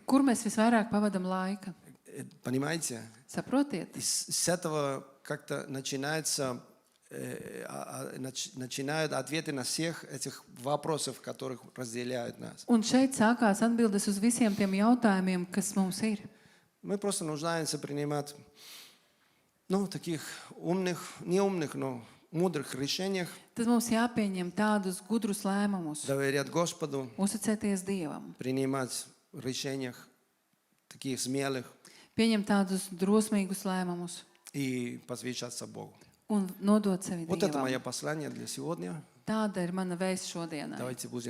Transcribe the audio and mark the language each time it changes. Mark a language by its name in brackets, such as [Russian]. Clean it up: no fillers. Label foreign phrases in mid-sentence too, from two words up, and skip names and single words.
[Latvian] Kur mēs visvairāk pavadam laika? [Russian] Понимаете? [Latvian] Saprotiet? [Russian] И с этого как-то начинается, начинают ответы на всех этих вопросов, которых разделяют нас. [Latvian] Un šeit sākās atbildes uz visiem tiem jautājumiem, kas mums ir. [Russian] Мы просто нуждаемся принимать, таких умных, не умных, но мудрых решениях, [Latvian] Tad mums jāpieņem tādus gudrus lēmumus, [Russian] доверять Господу, [Latvian] uzticēties Dievam, [Russian] принимать решения таких смелых [Latvian] pieņemt tādus drosmīgus lēmumus [Russian] и посвящаться Богу. [Latvian] un nodot sevi [Russian] Вот это [Latvian] Dievam. [Russian] мое послание для сегодня. [Latvian] Tāda ir mana vēsts šodienai. [Russian] Давайте будем